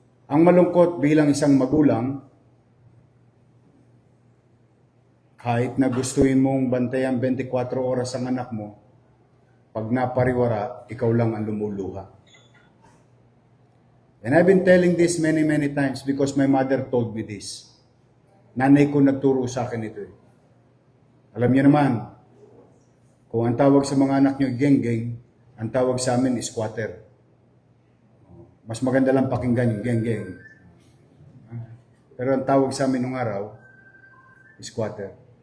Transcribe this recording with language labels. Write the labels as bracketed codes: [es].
[tl] Ang malungkot bilang isang magulang, kahit na gustuin mong bantayan 24 oras ang anak mo, pag napariwara, ikaw lang ang lumuluha. [en] And I've been telling this many times because my mother told me this. [tl] Nanay ko nagturo sa akin ito eh. Alam niyo naman, kung ang tawag sa mga anak niyo geng-geng, ang tawag sa amin is squatter. Mas maganda lang pakinggan yung geng-geng. Pero ang tawag sa amin nung araw, is squatter.